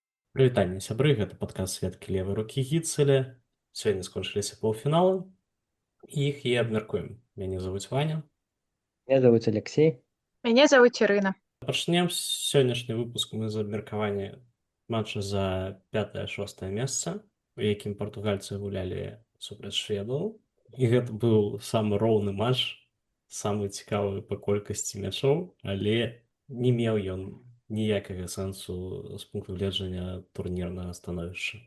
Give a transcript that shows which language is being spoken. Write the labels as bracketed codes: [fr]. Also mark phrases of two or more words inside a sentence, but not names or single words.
[be] Прывітанне сябры, гэта падкаст сведкі левай рукі гіцеля. Сёння скончыліся паўфіналы, іх і абмяркуем. Мяне завуць Ваня. [ru] Меня зовут Алексей. [be] Мяне завуць Ірына. Пачнем сённяшні выпуск мы з абмеркавання матча за 5-6 месца, у якім партугальцы гулялі супраць шведаў. І гэта быў самы роўны матч, самы цікавы па колькасці мячоў, але не меў ён ніякага сэнсу з пункту гледжання турнірнага становішча.